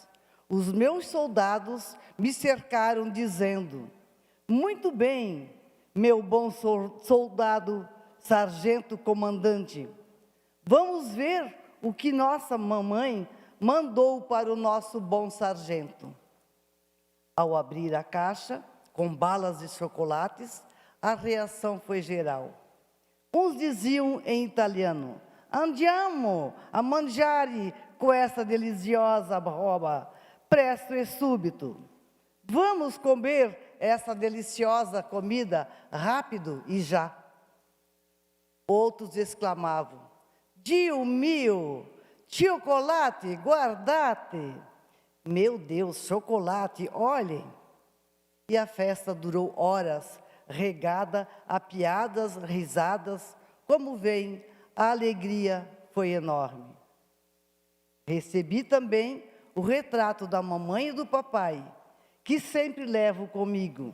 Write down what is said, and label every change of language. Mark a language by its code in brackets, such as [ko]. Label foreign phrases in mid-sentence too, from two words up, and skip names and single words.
[pt] Os meus soldados me cercaram dizendo: muito bem, meu bom soldado, sargento comandante, vamos ver o que nossa mamãe mandou para o nosso bom sargento. Ao abrir a caixa, com balas e chocolates, a reação foi geral. Uns diziam em italiano: [it] andiamo a mangiare questa deliciosa roba, presto e súbito. [pt] Vamos comer essa deliciosa comida rápido e já. Outros exclamavam: [it] Dio mio, chocolate, guardate. [pt] Meu Deus, chocolate, olhem. E a festa durou horas, regada a piadas, risadas. Como veem, a alegria foi enorme. Recebi também o retrato da mamãe e do papai, que sempre levo comigo.